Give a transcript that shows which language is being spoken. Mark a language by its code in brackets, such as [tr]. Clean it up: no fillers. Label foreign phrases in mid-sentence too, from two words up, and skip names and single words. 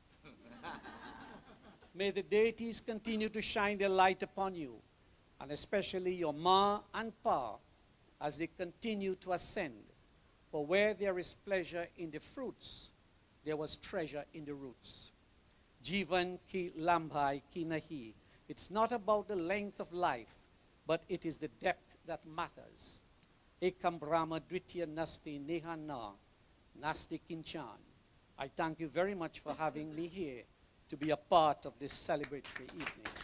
[en] May the deities continue to shine their light upon you, and especially your Ma and Pa, as they continue to ascend. For where there is pleasure in the fruits, there was treasure in the roots. [hi] जीवन की लंबाई की नहीं. [en] It's not about the length of life, but it is the depth that matters. [sa] एकं ब्रह्म द्वितीय नास्ति नेहना नास्ति किंचन. [en] I thank you very much for having me here to be a part of this celebratory evening.